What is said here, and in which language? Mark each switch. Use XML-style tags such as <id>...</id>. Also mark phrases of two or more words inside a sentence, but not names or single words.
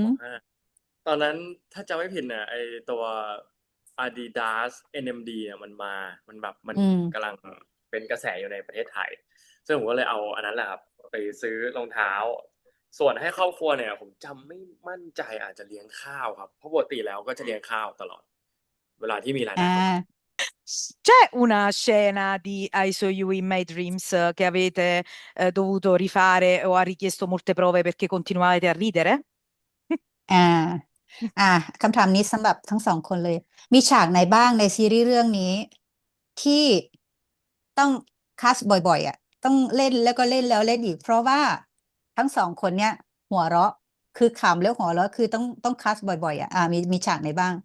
<th>ม.5ตอนนั้นถ้าจำไม่ผิดเนี่ยไอตัว Adidas NMD เนี่ยมันแบบมัน อืม กำลังเป็นกระแสอยู่ในประเทศไทยซึ่งผมก็เลยเอาอันนั้นแหละครับไปซื้อรองเท้า ส่วนให้ครอบครัวเนี่ยผมจำไม่มั่นใจอาจจะเลี้ยงข้าวครับเพราะปกติแล้วก็จะเลี้ยงข้าวตลอด เวลาที่มีรายได้เข้ามา</th> <it>C'è una scena di I Saw You in My Dreams che avete dovuto rifare o ha richiesto molte prove perché continuavate a ridere?</it> <th>อ่าคำถามนี้สำหรับทั้งสองคนเลย มีฉากไหนบ้างในซีรีส์เรื่องนี้ ที่ต้องคัสบ่อยๆต้องเล่นแล้วก็เล่นแล้วเล่นอีก เพราะว่าทั้งสองคนเนี้ยหัวเราะคือขำแล้วหัวเราะคือต้องคัสบ่อยๆมีฉากไหนบ้าง</th>